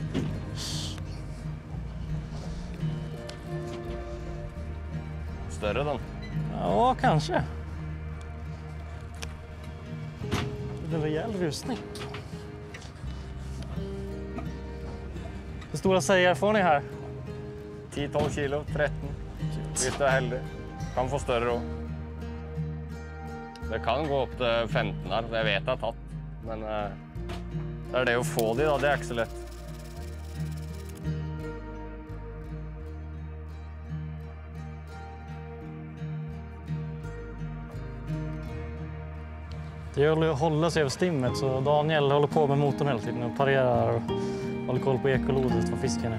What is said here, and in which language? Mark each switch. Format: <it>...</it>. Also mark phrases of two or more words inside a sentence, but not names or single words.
<sv>Större den? Ja, kanske. Det är en rejäl rusning. Hur stora sejar får ni här? 10-12 kilo, 13.</sv> <no>Hvis du er heldig. Kan få større også. Det kan gå opp til 15 her, jeg vet jeg har tatt. Men det er det å få de da, det er ikke så lett.</no> <sv>Det gäller att hålla sig över stimmet så Daniel håller på med motorn hela tiden och parerar och håller koll på ekolodet vad fisken är.</sv>